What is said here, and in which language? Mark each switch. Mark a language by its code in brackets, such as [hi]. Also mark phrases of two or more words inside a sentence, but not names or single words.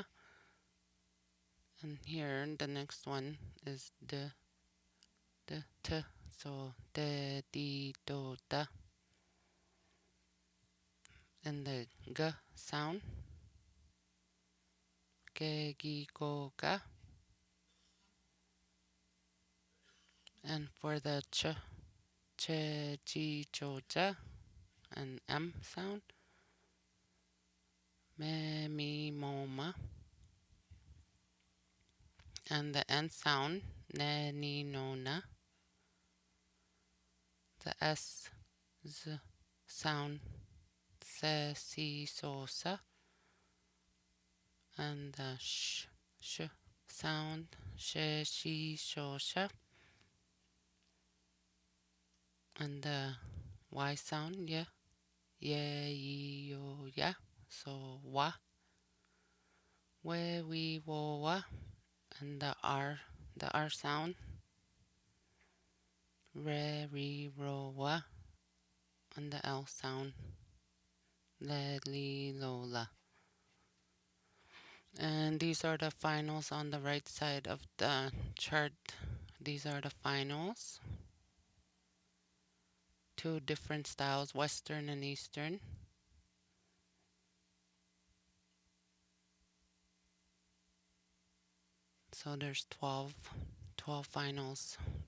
[en] And here the next one is D, D, T. So D, D, [ja] Do, Da. [en] And the G sound, [ja] Ge, Gi, Go, Ga. [en] And for the Ch, [ja] Che, Chi, Cho, Ja. [en] And M sound, [ja] Me, Mi, Mo, Ma. [en] And the N sound, [ja] Ne, Ni, No, Na. [en] the S, Z sound, [ja] se, si, so, sa, [en] and the sh sound, [ja] she, she, sho, sha, [en] and the Y sound, yeah, yeah, ye, yo, yeah. So [ja] wa, we, we, wo, wa, [en] and the R sound, [ja] re, re, ro, wa, [en] and the L sound, [ja] le, li, lo, la. [en] And these are the finals on the right side of the chart. These are the finals. Two different styles, Western and Eastern. So there's 12 finals.